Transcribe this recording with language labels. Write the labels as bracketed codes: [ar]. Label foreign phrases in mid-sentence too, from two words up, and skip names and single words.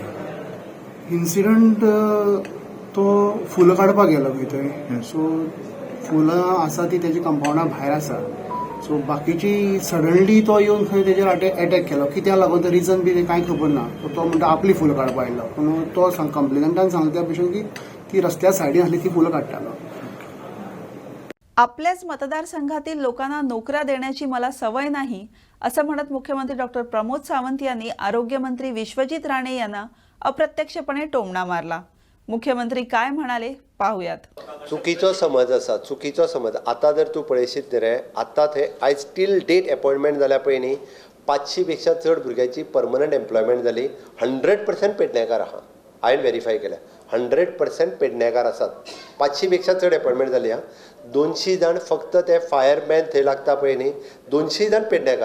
[kok] इन्सिडंट तो फुलां काडपाक गेलो खंय थंय. सो फुलां आसा ती तेजी कंपाउंडा भायर आसा. सो बाकीची सडनली तो येवन खंय तेजेर अटॅक केलो. कित्याक लागून तो रिजन बी कांय खबर ना. तो म्हणटा आपली फुलां काडपाक आयलो, पूण तो कंप्लेनंटान सांगले त्या भशेन की ती रस्त्या सायडीन आसली ती फुलां काडटालो. [mr] आपल्याच मतदारसंघातील लोकांना नोकऱ्या देण्याची मला सवय नाही असं म्हणत मुख्यमंत्री डॉक्टर प्रमोद सावंत यांनी आरोग्यमंत्री विश्वजित राणे यांना अप्रत्यक्षपणे टोमणा मारला. मुख्यमंत्री काय म्हणाले पाहूयात. [kok] चुकीचो समज आसा, चुकीचो समज. आतां जर तूं पळयशीत रे, आतां थंय आयज [en] till date appointment [kok] जाल्या पळय न्ही, 500 पेक्षा चड भुरग्यांची [en] permanent employment [kok] जाली. 100% पेडणेकार आहा. हांवें व्हेरीफाय केल्या. 100% पेडणेकार आसात. 500 पेक्षा चड अपॉयंटमेंट जाली. 200 जाण फक्त ते फायरमॅन थंय लागता पळय न्ही, 200 जाण पेडणेकार.